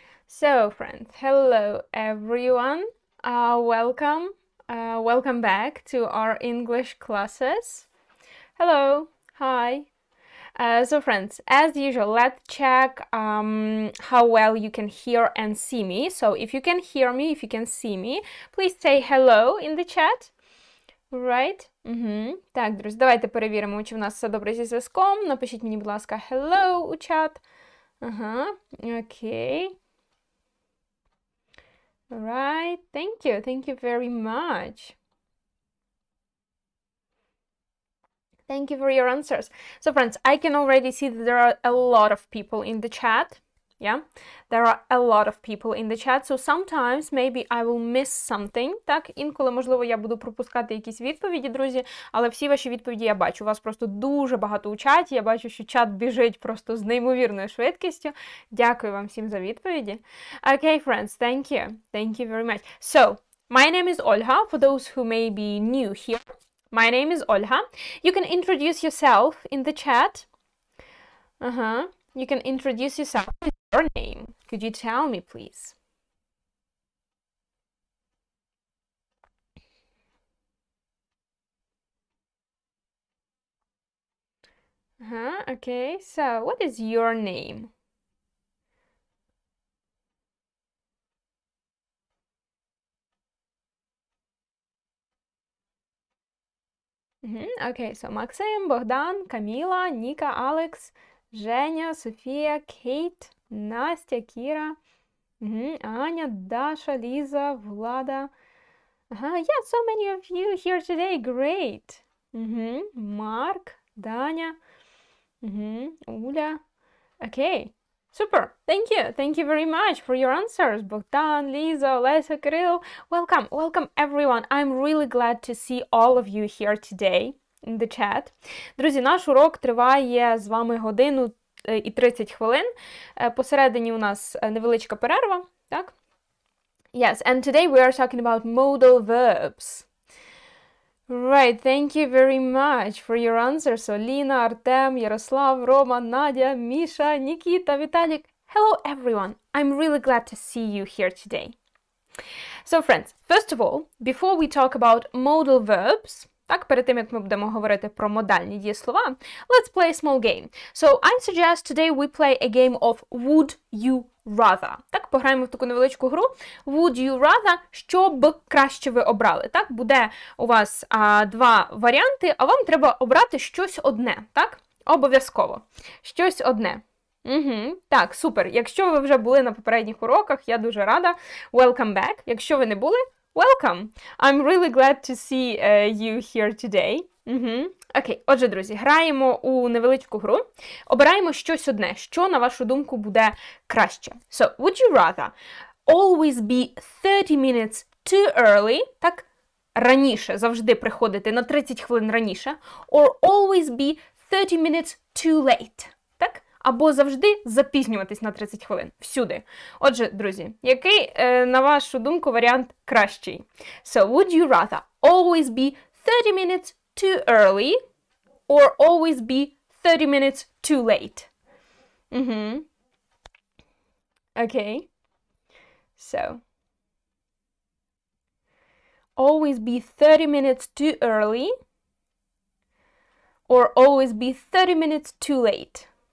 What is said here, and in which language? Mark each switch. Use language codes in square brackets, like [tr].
[en] So, friends, hello everyone. Welcome back to our English classes. Hello, hi. So, friends, as usual, let's check how well you can hear and see me. So, if you can hear me, if you can see me, please say hello in the chat. Right? [uk] Так, друзі, давайте перевіримо, чи в нас все добре зі зв'язком. Напишіть мені, будь ласка, hello у чат. Окей. [en] Right, thank you very much. Thank you for your answers. So friends, I can already see that there are a lot of people in the chat. Yeah, there are a lot of people in the chat, so sometimes maybe I will miss something. [uk] Так, інколи, можливо, я буду пропускати якісь відповіді, друзі, але всі ваші відповіді я бачу. У вас просто дуже багато у чаті, я бачу, що чат біжить просто з неймовірною швидкістю. Дякую вам всім за відповіді. [en] Okay, friends, thank you. Thank you very much. So, my name is Olha, for those who may be new here. My name is Olha. You can introduce yourself in the chat. You can introduce yourself. What is your name? Could you tell me, please? Okay, so what is your name? Okay, so Максим, Богдан, Каміла, Ніка, Алекс, Женя, Софія, Кейт, Настя, Кіра, Аня, Даша, Ліза, Влада. Yeah, so many of you here today. Great. Марк, Даня, Уля. Okay, super. Thank you. Thank you very much for your answers. Bogdan, Lisa, Olesa, Kirill. Welcome. Welcome, everyone. I'm really glad to see all of you here today in the chat. [uk] Друзі, наш урок триває з вами годину і 30 хвилин. Посередині у нас невеличка перерва, так? [en] Yes, and today we are talking about modal verbs. Right, thank you very much for your answers. So, Lina, Artem, Yaroslav, Roman, Nadia, Misha, Nikita, Vitalik. Hello, everyone. I'm really glad to see you here today. So, friends, first of all, before we talk about modal verbs, [uk] так, перед тим, як ми будемо говорити про модальні дієслова, [en] let's play a small game. So, I suggest today we play a game of Would You Rather. [uk] Так, пограємо в таку невеличку гру. [en] Would you rather, [uk] що б краще ви обрали. Так, буде у вас два варіанти, а вам треба обрати щось одне. Так, обов'язково. Щось одне. Так, супер. Якщо ви вже були на попередніх уроках, я дуже рада. [en] Welcome back. [uk] Якщо ви не були, welcome! [en] I'm really glad to see you here today. [uk] Окей, отже, друзі, граємо у невеличку гру. Обираємо щось одне, що, на вашу думку, буде краще. [en] So, would you rather always be 30 minutes too early, [uk] так, раніше, завжди приходити на 30 хвилин раніше, [en] or always be 30 minutes too late, так? [uk] Або завжди запізнюватись на 30 хвилин. Всюди. Отже, друзі, який, на вашу думку, варіант кращий? [en] So, would you rather always be 30 minutes too early or always be 30 minutes too late? Okay. So, always be 30 minutes too early or always be 30 minutes too late?